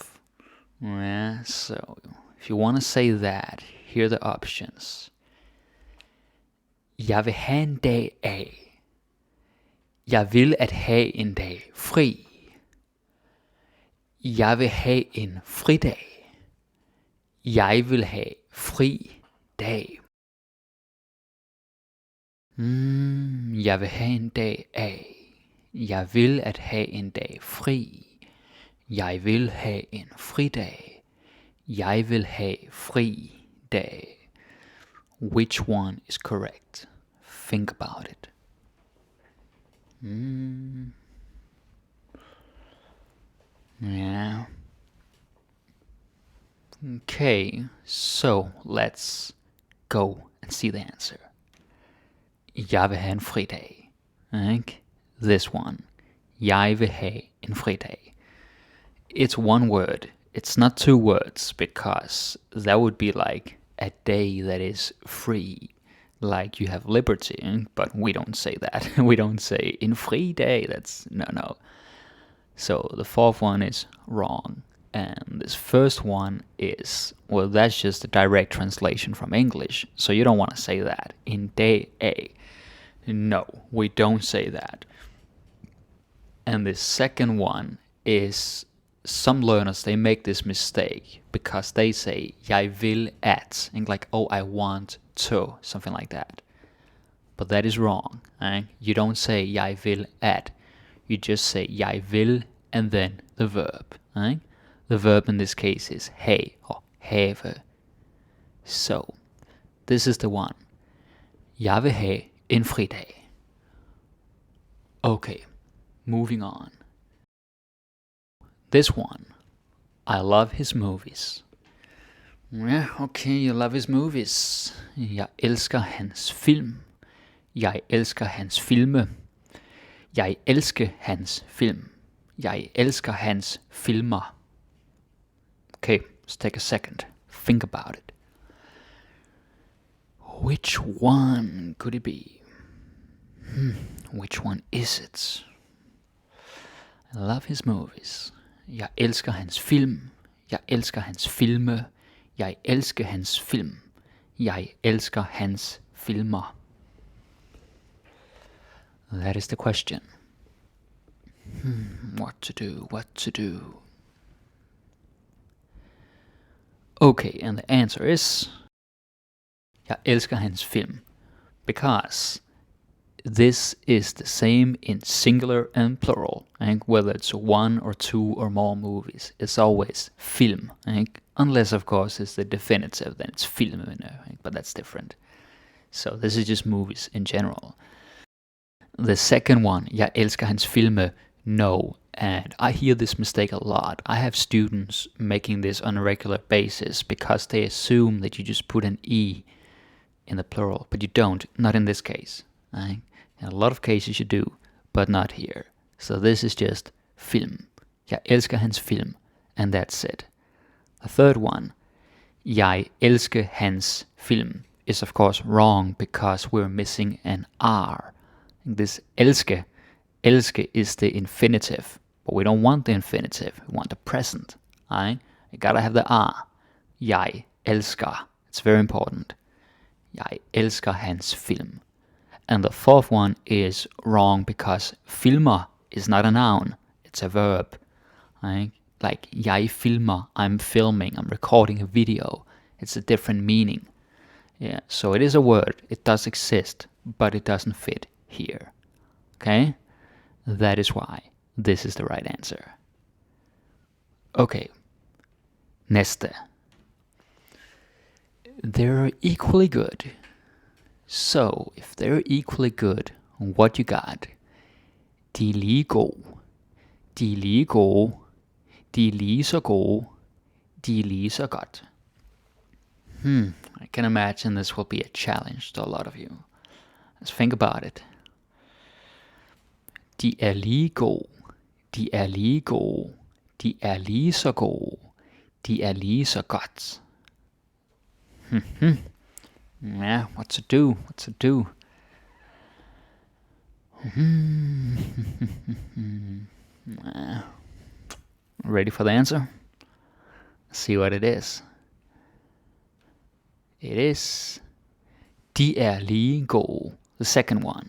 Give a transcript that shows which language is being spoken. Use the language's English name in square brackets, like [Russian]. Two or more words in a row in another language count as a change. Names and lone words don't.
[English] Yeah, so if you want to say that, here are the options. [Danish] Jeg vil have en dag af. Jeg vil at have en dag fri. Jeg vil have en fridag. Jeg vil have fri dag. Jeg vil have en dag af. Jeg vil at have en dag fri. Jeg vil have en fridag. Jeg vil have fri dag. [English] Which one is correct? Think about it. Yeah. Okay, so let's go and see the answer. [Danish] Jeg vil have en fridag. [English] This one. [Danish] Jeg vil have en fridag. [English] It's one word. It's not two words because that would be like a day that is free. Like you have liberty, but we don't say that. We don't say in free day. That's no. So the fourth one is wrong. And this first one is, well, that's just a direct translation from English. So you don't want to say that. In day A. No, we don't say that. And the second one is, some learners, they make this mistake because they say, [Danish] jeg vil at, [English] and like, oh, I want to, something like that. But that is wrong. You don't say, [Danish] jeg vil at. [English] You just say, [Danish] jeg vil, [English] and then the verb. The verb in this case is have or have. So, this is the one. [Danish] Jeg vil have en fridag. [English] Okay, moving on. This one. I love his movies. Yeah, okay, you love his movies. [Danish] Jeg elsker hans film. Jeg elsker hans filme. Jeg elsker hans film. Jeg elsker hans filmer. [English] Okay, let's take a second. Think about it. Which one could it be? Which one is it? I love his movies. [Danish] Jeg elsker hans film. Jeg elsker hans filme. Jeg elsker hans film. Jeg elsker hans filmer. [English] That is the question. What to do? Okay, and the answer is, [Danish] jeg elsker hans film. [English] Because this is the same in singular and plural. Whether it's one or two or more movies, it's always film. Unless, of course, it's the definitive, then it's film, but that's different. So this is just movies in general. The second one, [Danish] jeg elsker hans filme, [English] no. And I hear this mistake a lot. I have students making this on a regular basis because they assume that you just put an E in the plural, but you don't, not in this case. In a lot of cases you do, but not here. So this is just film. [Danish] Jeg elsker hans film. [English] And that's it. The third one, [Danish] jeg elsker hans film, [English] is of course wrong because we're missing an R. This elske is the infinitive, but we don't want the infinitive, we want the present. Right? You gotta have the R. [Danish] Jeg elsker. [English] It's very important. [Danish] Jeg elsker hans film. [English] And the fourth one is wrong because filmer is not a noun, it's a verb. Right? Like [Danish] jeg filmer, [English] I'm filming, I'm recording a video. It's a different meaning. Yeah, so it is a word, it does exist, but it doesn't fit here. Okay? That is why this is the right answer. Okay. Næste. They're equally good. So, if they're equally good, what you got? [Danish] De er lige gode. De er lige gode. De er lige så gode. De er lige så godt. [English] I can imagine this will be a challenge to a lot of you. Let's think about it. [Danish] De er lige gode. De er lige gode. De er lige så gode. De er lige så godt. [English] Yeah, what to do? What to do? Ready for the answer? Let's see what it is. It is [Danish] de er lige gode, [English] the second one.